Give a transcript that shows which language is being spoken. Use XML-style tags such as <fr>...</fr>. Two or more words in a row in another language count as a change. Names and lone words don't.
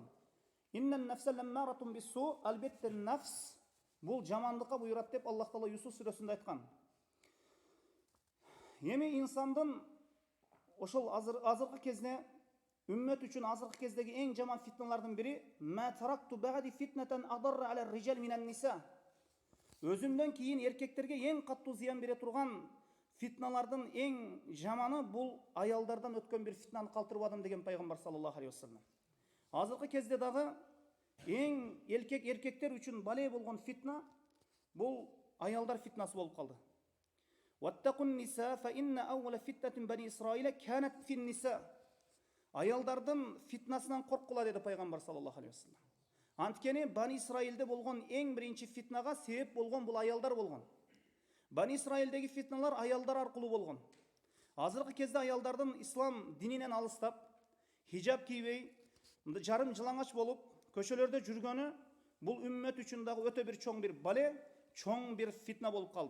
<ar>إن النفس لأمارة بالسوء,</ar> <ky>албетте нафс бул жамандыкка буйрат деп Аллах Таала Юсуф сүрөсүндө айткан. Эми инсандын ошол азыркы кезде үммөт үчүн азыркы кездеги эң жаман фитналардын бири</ky> <ar>ما تركت بعدي فتنة أضر على الرجال من النساء.</ar> <ky>Өзүмдөн кийин эркектерге эң каттуу зыян бере турган фитналардын эң жаманы бул аялдардан өткөн бир фитнаны калтырбадым деген пайгамбар</ky> <ar>صلى الله عليه وسلم.</ar> <ky>Азыркы кезде дагы эң эркектер үчүн бале болгон фитна бул аялдар фитнасы болуп калды.</ky> <ar>واتقوا النساء فإن أول فتنة بني إسرائيل كانت في النساء.</ar> <ky>Аялдардын фитнасынан корккула деди пайгамбар</ky> <ar>صلى الله عليه وسلم.</ar> <ky>Анткени Бани Исраилде болгон эң биринчи фитнага себеп болгон бул аялдар болгон. Бани Исраилдеги фитналар аялдар аркылуу болгон. Азыркы кезде аялдардын ислам дининен алыстап, хижаб кийбей, жарым жылаңач болуп, көчөлөрдө жүргөнү бул үммөт үчүн дагы өтө бир чоң бир бале, чоң бир фитна болуп калды.</ky>